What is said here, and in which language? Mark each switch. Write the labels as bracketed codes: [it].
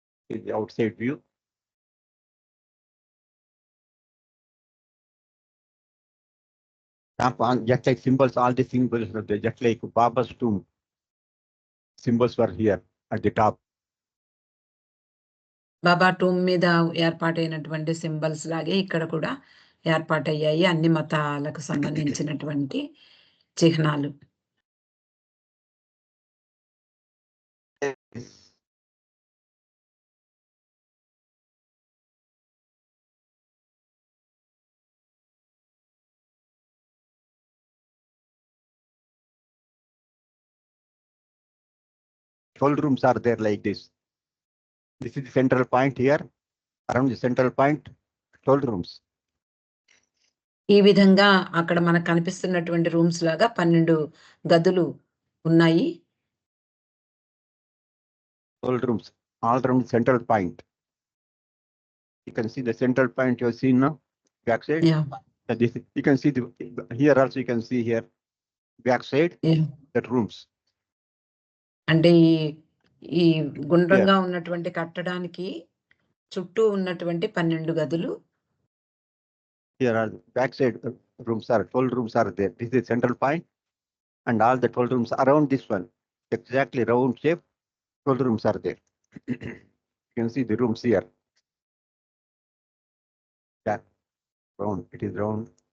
[en] This is the outside view. Just like symbols, all the symbols were there, just like Baba's tomb. Symbols were here at the top. [te] Baba tomb మీద ఏర్పాటైనటువంటి symbols లాగే ఇక్కడ కూడా ఏర్పాటయ్యాయి అన్ని మతాలకు సంబంధించినటువంటి చిహ్నాలు. [en] Twelve rooms are there like this. This is the central point here. Around the central point, 12 rooms. [te] ఈ విధంగా అక్కడ మనకు కనిపిస్తున్నటువంటి రూమ్స్ లాగా 12 గదులు ఉన్నాయి. [en] 12 rooms, all around the central point. You can see the central point you have seen now, backside. Yeah. This, you can see the here also you can see here, backside, Yeah. that rooms. [te] అంటే ఈ గుండ్రంగా ఉన్నటువంటి కట్టడానికి చుట్టూ ఉన్నటువంటి 12 గదులు. [en] Here are the backside rooms are 12 rooms are there. This is the central point, and all the 12 rooms around this one, exactly round shape. 12 rooms are there. You can see the rooms here. Yeah, round. It is round.